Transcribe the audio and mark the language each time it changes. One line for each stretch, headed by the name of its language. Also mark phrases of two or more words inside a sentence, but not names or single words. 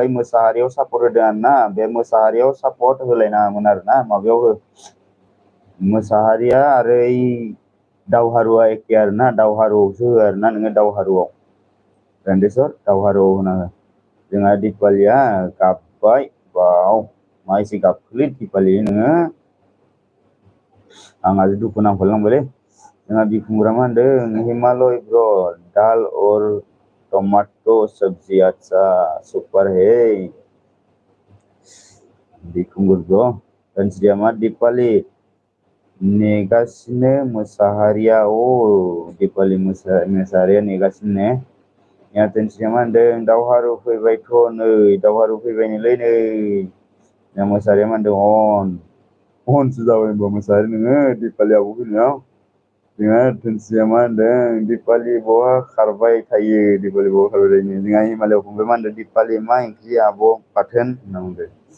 Bodo: मोसाहारियाव सापर्ट होदों आरोना बे मोसाहारियाव सापर्ट होलायनाङामोन आरोना माबायाव हो मोसाहारिया आरो ओइ दावहारुवा एखे आरोना दावहारुआवसो हो आरोना नोङो दावहारुआव रेन्डेस्वर दावहारुआव होना हो जोंहा दिपालिया गाबबाय बाव मा एसे गाबखोलै दिपालि नोङो आंहासो दुखु नांफालांबायलै जोंहा बिखुंगुरा मा होनदों हिमालय ब्र
Hindi: दाल और टमाटो सब्जी अच्छा सुपर है
Bodo: बिखुंगुर ब्र दोनस्रिया मा दिपालि नेगासिनो मोसाहारिया दिपालि मोसाहारिया नेगासिनो ने या दोनस्रिया मा होनदों दावहारु फैबाय नै या मोसाहारिया मा होनदों अनसो जाबाय होनबा मोसाहारि नोङो दिपालि आब' फैनायाव जोंहा दोनस्रिया मा होनदों दिपालि बहा खारबाय थायो जोंहा हिमालय फंबाय मा होनदों दिपालि मा ओंख्रि आब' बाथोन होनना बुंदों